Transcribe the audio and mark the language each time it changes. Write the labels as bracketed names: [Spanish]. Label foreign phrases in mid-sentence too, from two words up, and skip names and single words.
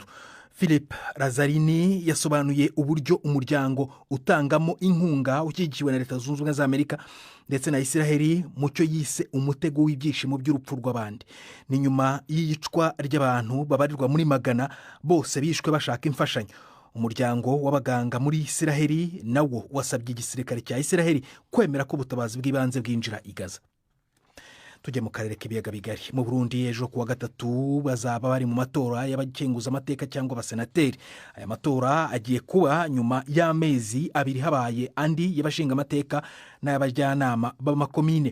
[Kinyarwanda] Philip Lazzarini yasobanuye uburyo umuryango utangamo inkunga ushyigikiwe na Leta Zunze Ubumwe za Amerika ndetse na Israeli mucyo yise umutego w'ibyishimo by'urupfu rw'abandi. Ni nyuma y'iyicwa ry'abantu babarirwa muri magana, bose bishwe bashaka imfashanyo. Umuryango w'abaganga muri Israeli nawo wasabye igisirikare cya Israeli kwemera ko ubutabazi bw'ibanze bwinjira i Gaza. Tujye mu karere k'ibiyaga bigari. Mu Burundi ejo kuwa gatatu bazaba bari mu matora y'abakenguza amateka cyangwa abasenateri. Aya matora agiye kuba nyuma y'amezi abiri habaye andi y'abashinga amateka n'abajyanama b'amakomine.